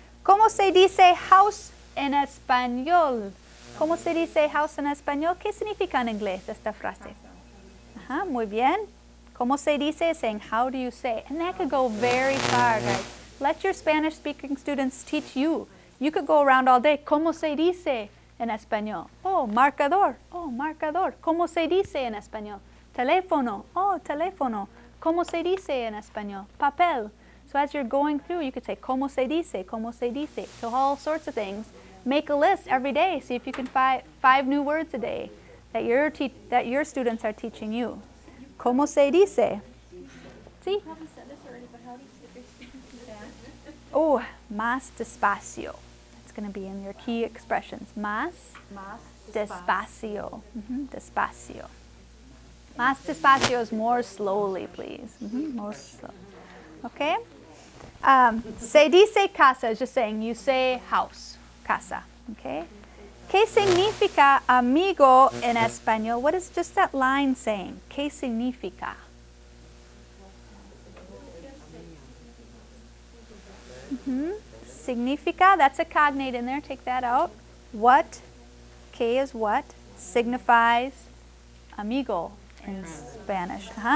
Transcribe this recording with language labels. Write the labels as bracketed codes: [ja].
[es] ¿Cómo se dice house en español? ¿Cómo se dice house en español? ¿Qué significa en inglés esta frase? Ajá, muy bien. ¿Cómo se dice? [en] Saying, how do you say? And that could go very far, guys. Let your Spanish speaking students teach you. You could go around all day. [es] ¿Cómo se dice en español? Oh, marcador. Oh, marcador. ¿Cómo se dice en español? Teléfono. Oh, teléfono. ¿Cómo se dice en español? Papel. [en] So as you're going through, you could say, [es] ¿cómo se dice? ¿Cómo se dice? [en] So all sorts of things. Make a list every day. See if you can find 5 new words a day that your students are teaching you. [es] ¿Cómo se dice? ¿Sí? [en] Oh, [es] más despacio. [en] It's going to be in your key expressions. [es] Más despacio. Despacio. Más despacio [en] is more slowly, please. More slow. Okay? [es] Se dice casa [en] is just saying you say house, casa. Okay? [es] ¿Qué significa amigo en español? [en] What is just that line saying? ¿Qué significa? Significa, that's a cognate in there. Take that out. What? ¿Qué is what? Signifies amigo in Spanish.